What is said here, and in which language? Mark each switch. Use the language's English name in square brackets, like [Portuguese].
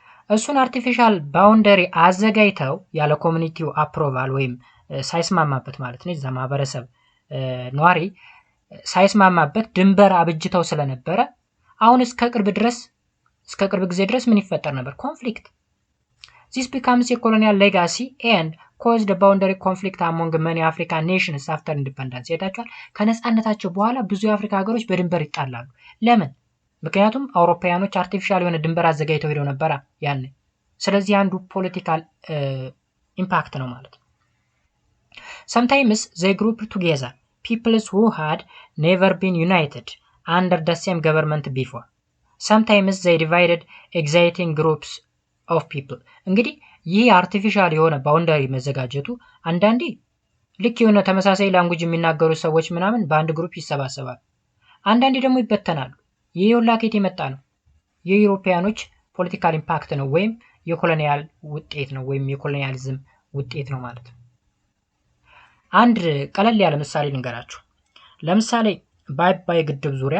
[Amharic] እሱን አርቲፊሻል ባውንደሪ አዘጋጅተው ያለ ኮሚኒቲው አፕሮቫል ወይም ሳይስማማበት ማለት ነው፣ እዛ ማህበረሰብ ነዋሪ ሳይስማማበት ድንበር አብጅተው ስለነበረ አሁን እስከ ቅርብ ጊዜ ድረስ ምን ይፈጠር ነበር? [English] ኮንፍሊክት። This becomes a colonial legacy and caused a boundary conflict among many African nations after independence. [Amharic] የታችኋል ከነጻነታቸው በኋላ ብዙ የአፍሪካ ሀገሮች በድንበር ይጣላሉ። ለምን? ምክንያቱም አውሮፓውያኖች አርቲፊሻል የሆነ ድንበር አዘጋጅተው ሄደው ነበራ ያኔ። ስለዚህ አንዱ ፖለቲካል ኢምፓክት ነው ማለት ነው። [English] Sometimes they group together peoples who had never been united under the same government before. Sometimes they divided exciting groups of people. [Amharic] እንግዲህ ይህ አርቲፊሻል የሆነ ባውንዳሪ መዘጋጀቱ አንዳንዴ ልክ የሆነ ተመሳሳይ ላንጉጅ የሚናገሩ ሰዎች ምናምን በአንድ ግሩፕ ይሰባሰባሉ፣ አንዳንዴ ደግሞ ይበተናሉ። ይህ ሁላ ከየት የመጣ ነው? የዩሮፒያኖች ፖለቲካል ኢምፓክት ነው ወይም የኮሎኒያል ውጤት ነው ወይም የኮሎኒያሊዝም ውጤት ነው ማለት ነው። አንድ ቀለል ያለ ምሳሌ ልንገራችሁ። ለምሳሌ በአባይ ግድብ